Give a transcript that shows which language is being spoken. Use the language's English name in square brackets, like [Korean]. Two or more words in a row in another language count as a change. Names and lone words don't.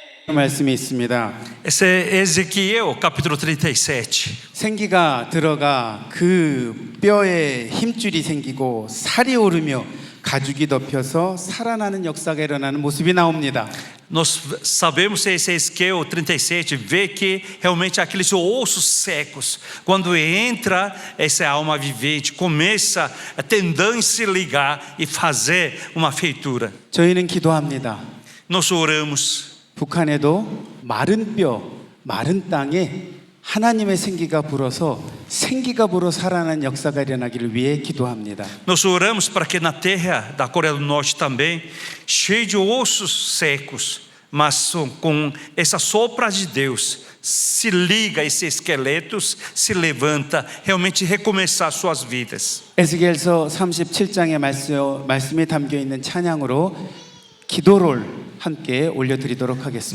[Korean] 말씀이 있습니다. [Portuguese] Esse é Ezequiel, capítulo 37. [Korean] 생기가 들어가 그 뼈에 힘줄이 생기고 살이 오르며 가죽이 덮여서 살아나는 역사가 일어나는 모습이 나옵니다. [Portuguese] Nós sabemos que esse Ezequiel 37 vê que realmente aqueles ossos secos, quando entra essa alma vivente, começa a tendão se ligar e fazer uma feitura. [Korean] 저희는 기도합니다. [Portuguese] Nós oramos. [Korean] 북한에도 마른 뼈, 마른 땅에 하나님의 생기가 불어서 생기가 불어 살아나는 역사가 일어나기를 위해 기도합니다. [Portuguese] Nós oramos para que na terra da Coreia do Norte também, cheio de ossos secos, mas com essa sopra de Deus, se liga esses esqueletos, se levanta, realmente recomeçar suas vidas. [Korean] 에스겔서 37장의 말씀이 담겨 있는 찬양으로 기도를 함께 올려드리도록 하겠습니다.